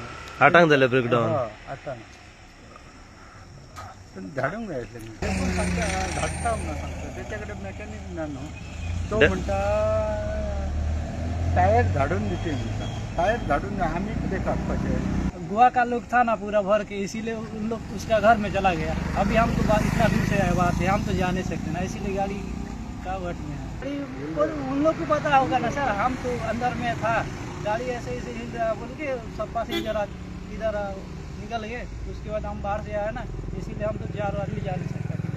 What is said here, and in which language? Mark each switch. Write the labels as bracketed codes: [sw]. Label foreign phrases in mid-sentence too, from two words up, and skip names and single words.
[kok] 8 झाले ब्रेकडाऊन 8 धाडूंक जाय धाडटा म्हणून सांगता त्याच्याकडे मेकॅनिक ना न्हू तो म्हणटा टायर धाडून दिते म्हणटा टायर धाडून आम्ही कितें काडपाचें [hi] गोवा का लोग था ना पूरा भर के इसीलिए उन लोग उसका घर में चला गया अभी हम तो इतना दूर से आए बात है हम तो जा नहीं सकते ना इसीलिए गाड़ी का वट में है उन लोग को पता होगा ना सर हम तो अंदर में था गाड़ी ऐसे ऐसे हिल रहा बोल के सब पैसेंजर इधर निकल गए उसके बाद हम बाहर से आए ना इसीलिए हम तो 4 आदमी जा नहीं सकते